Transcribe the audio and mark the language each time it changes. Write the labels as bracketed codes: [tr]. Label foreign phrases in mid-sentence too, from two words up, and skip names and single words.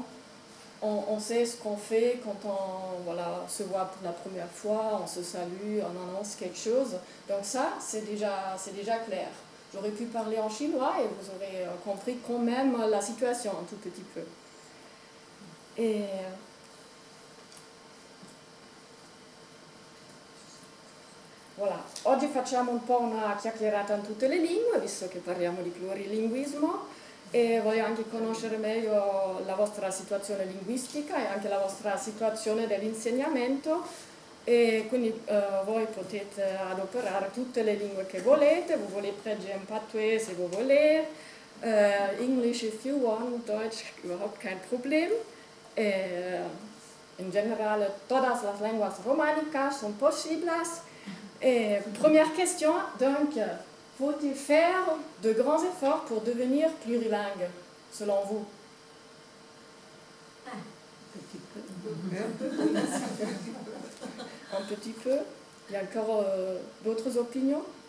[fr] On sait ce qu'on fait quand on se voit pour la première fois, on se salue, on annonce quelque chose. Donc ça, c'est déjà clair. J'aurais pu parler en chinois et vous aurez compris quand même la situation un tout petit peu. Et voilà, [it] oggi facciamo un po' una chiacchierata in tutte le lingue, visto che parliamo di plurilinguismo, e voglio anche conoscere meglio la vostra situazione linguistica e anche la vostra situazione dell'insegnamento, e quindi voi potete adoperare tutte le lingue che volete, [fr] vous voulez prendre un patois se vous voulez, [en] English if you want, [de] Deutsch überhaupt kein Problem. [it] In generale, [es] todas las lenguas románicas son posibles. [fr] Et première question, donc, faut-il faire de grands efforts pour devenir plurilingue, selon vous? Petit peu. Un petit peu. Il y a encore d'autres opinions?